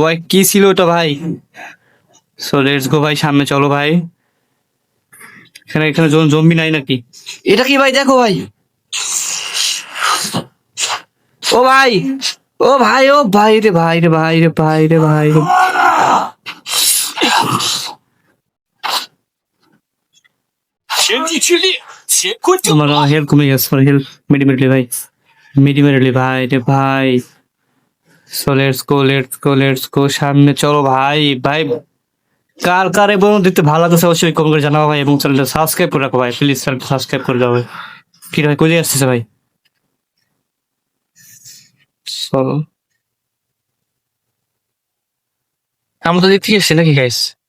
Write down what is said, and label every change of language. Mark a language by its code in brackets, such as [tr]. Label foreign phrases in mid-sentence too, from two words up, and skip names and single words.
[bn] ওই কি ছিল ওটা ভাই? [en] so let's go [bn] ভাই, সামনে চলো ভাই। এখানে এখানে জম্বি নাই নাকি? এটা কি ভাই, দেখো ভাই। ও ভাই, ও ভাই, ও ভাই রে ভাই রে ভাই রে ভাই রে ভাই রে। [zh] 天地之裂，乾坤正 [bn] আমার হেলথ কমে গেছে, আমার হেলথ মেডিমেটলি ভাই, মেডিমেটলি ভাই রে ভাই। [en] so let's go, let's go, let's go, [bn] সামনে চলো ভাই। ভাই কার কার এবং দেখতে ভালো লাগছে অবশ্যই কমেন্ট করে জানাবো ভাই, এবং চ্যানেলটা সাবস্ক্রাইব করে রাখো ভাই, প্লিজ চ্যানেলটা সাবস্ক্রাইব করে দাও ভাই। কি রে ভাই, কোথায় আসতেছে ভাই? চলো, আমরা তো দিক থেকে এসছি নাকি গাইস?